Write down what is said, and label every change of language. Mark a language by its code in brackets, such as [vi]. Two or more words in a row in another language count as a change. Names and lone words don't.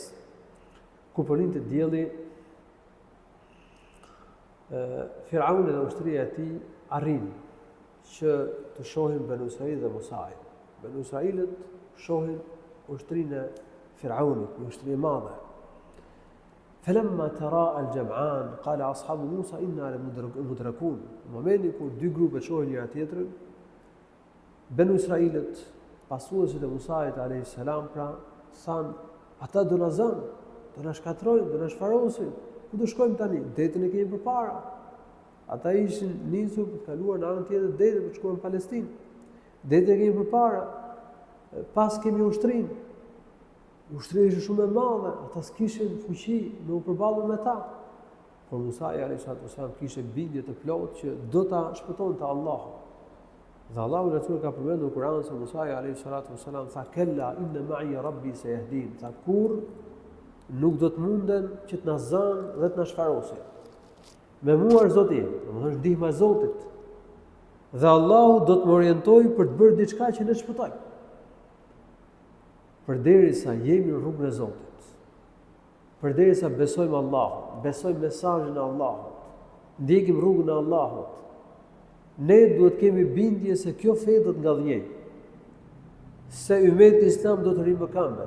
[sq] Kur po lindte dielli, Firauni dhe ushtria e tij arrin që të shohin Banu Israil dhe Musaj. Banu Israilët shohin ushtrinë e Firaunit, një ushtri e madhe. [ar] فلما تراءى الجمعان قال أصحاب موسى إنا لمدركون. [sq] Në momentin kur dy grupe shohin njëra tjetrën, Banu Israilët, pasuesit e Musait [ar] عليه السلام, [sq] pra thanë, ata do na zënë, do na shkatrojnë, do na shfarosin. Ku do shkojmë tani? Detin e kemi përpara. Ata ishin nisur për të kaluar në anën tjetër të detit për të shkuar në Palestinë. Detin e kemi përpara. Pas kemi ushtrinë. Ushtria ishte shumë e madhe, ata s'kishin fuqi me u përballur me ta. Por Musa [ar] عليه السلام [sq] kishte bindje të plotë që do ta shpëtonte Allahu. Dhe Allahu lartësuar ka përmendur në Kur'an se Musa [ar] عليه السلام [sq] tha [ar] كلا إن معي ربي سيهدين. [sq] Tha kur nuk do të munden që të na zënë dhe të na shfarosin. Me mua është Zoti, domethënë ndihma e Zotit. Dhe Allahu do të më orientojë për të bërë diçka që ne shpëtojmë. Përderisa jemi në rrugën e Zotit, përderisa besojmë Allahut, besojmë mesazhin e Allahut, ndjekim rrugën e Allahut, ne duhet kemi bindje se kjo fe do të ngallënjej, se ummeti islam do të rrimë mëkamet.